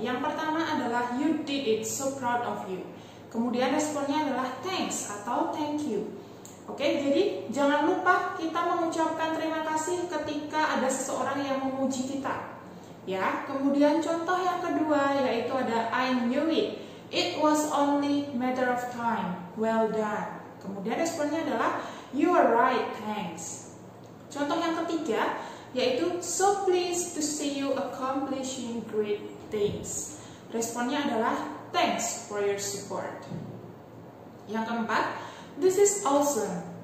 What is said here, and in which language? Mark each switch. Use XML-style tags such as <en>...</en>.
<id>Yang pertama adalah</id> <en>you did it, so proud of you.</en> <id>Kemudian responnya adalah</id> <en>thanks atau thank you.</en> <id>Oke, jadi jangan lupa kita mengucapkan terima kasih ketika ada seseorang yang memuji kita. Ya, kemudian contoh yang kedua yaitu ada</id> <en>I knew it. It was only matter of time. Well done.</en> <id>Kemudian responnya adalah</id> <en>you are right, thanks.</en> <id>Contoh yang ketiga yaitu</id> <en>so pleased to see you accomplishing great things.</en> <id>Responnya adalah</id> <en>thanks for your support.</en> <id>Yang keempat,</id> <en>this is awesome.</en>